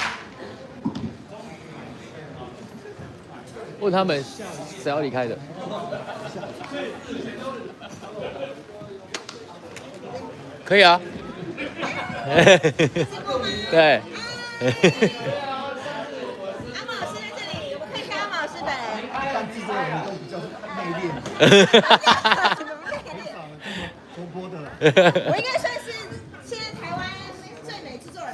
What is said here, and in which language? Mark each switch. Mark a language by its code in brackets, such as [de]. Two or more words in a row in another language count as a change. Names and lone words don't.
[zh] 問他們誰要離開的？可以啊。對。阿毛老師在這裡，我們可以看阿毛老師本人。但制作人都比较内斂，活泼的啦。我应该算是现在台湾最美制作人。